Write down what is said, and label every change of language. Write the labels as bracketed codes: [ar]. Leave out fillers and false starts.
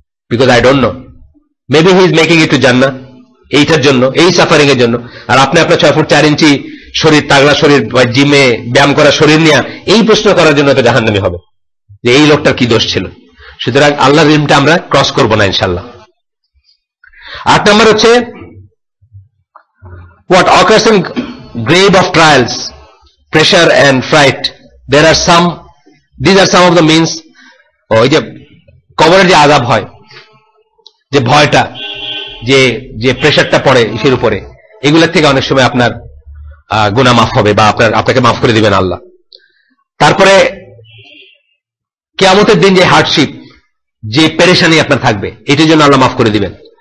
[en] because I don't know, maybe he is making it to জান্নাহ, [bn] এইটার জন্য, এই suffering এর জন্য। আর আপনি আপনার 6 ফুট 4 ইঞ্চি শরীর, তাগড়া শরীর, জিমে ব্যায়াম করা শরীর নিয়ে এই প্রশ্ন করার জন্য তো জাহান্নামী হবে যে এই লোকটার কি দোষ ছিল। সুতরাং আল্লাহর রিমটা আমরা ক্রস করবো না ইনশাল্লাহ। 8 নম্বর হচ্ছে [en] what occurs in grave of trials, pressure and fright, these are some of the means। [bn] ওই যে কবরের যে আযাব হয়, যে ভয়টা, যে প্রেশারটা পড়ে ইসের উপরে, এগুলোর থেকে অনেক সময় আপনার গুনাহ মাফ হবে বা আপনাকে মাফ করে দিবেন আল্লাহ। তারপরে কিয়ামতের দিন যে হার্ডশিপ, যে পেরেশানি আপনার থাকবে, এটার জন্য আল্লাহ মাফ করে দিবেন।